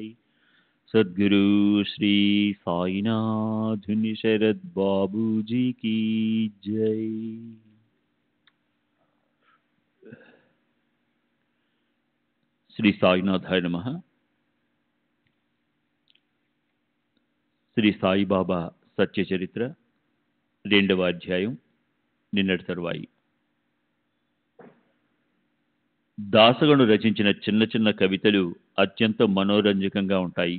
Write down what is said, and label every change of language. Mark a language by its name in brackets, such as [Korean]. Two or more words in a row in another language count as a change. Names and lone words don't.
[Hindi] सद्गुरु श्री साईनाथ शरद बाबू जी की जय। [Sanskrit] श्री साईनाथाय नमः। [Telugu] శ్రీ సాయిబాబా సత్య చరిత్ర 2వ అధ్యాయం నిన్నటి తరువాయి. దాసగను రచించిన చిన్న చిన్న కవితలు అత్యంత మనోరంజకంగా ఉంటాయి.